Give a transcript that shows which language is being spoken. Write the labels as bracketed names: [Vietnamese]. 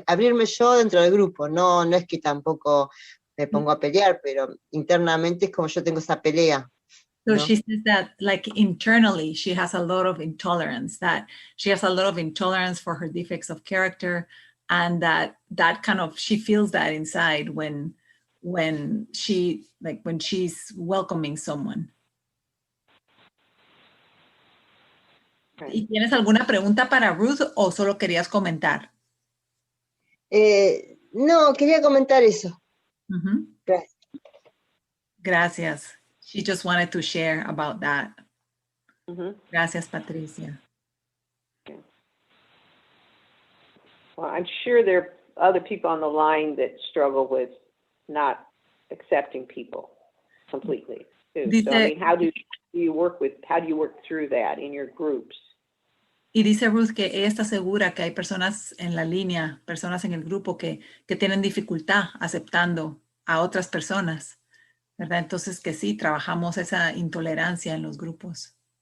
[Spanish] Abrirme yo dentro del grupo, no es que tampoco me pongo a pelear, pero internamente es como yo tengo esa pelea. [English] So she says that like internally, she has a lot of intolerance, that she has a lot of intolerance for her defects of character, and that kind of, she feels that inside when she's welcoming someone. [Spanish] ¿Y tienes alguna pregunta para Ruth o solo querías comentar? No, quería comentar eso. Gracias. Gracias. [English] She just wanted to share about that. [Spanish] Gracias, Patricia. [English] Okay. Well, I'm sure there are other people on the line that struggle with not accepting people completely too. So I mean, how do you work through that in your groups? [Spanish] Y dice Ruth que ella está segura que hay personas en la línea, personas en el grupo que tienen dificultad aceptando a otras personas, ¿verdad? Entonces que sí, trabajamos esa intolerancia en los grupos.